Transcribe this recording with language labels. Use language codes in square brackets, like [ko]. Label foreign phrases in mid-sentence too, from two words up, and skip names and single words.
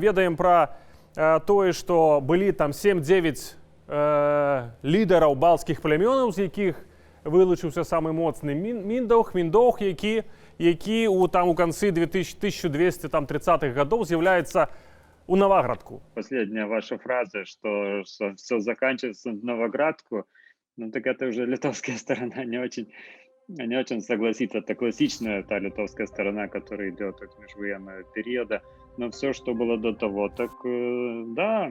[be] Ведаем пра тое, што былі там 7-9 лідараў балцкіх плямёнаў, з якіх вылучыўся самы моцны Міндаўг, які у канцы 1230-х гадоў з'яўляецца у Новоградку. [ru] Последняя ваша фраза, что все заканчивается в Новоградку, так это уже литовская сторона не очень не очень согласиться. Это классичная та литовская сторона, которая идет от межвоенного периода. Но все, что было до того, так да.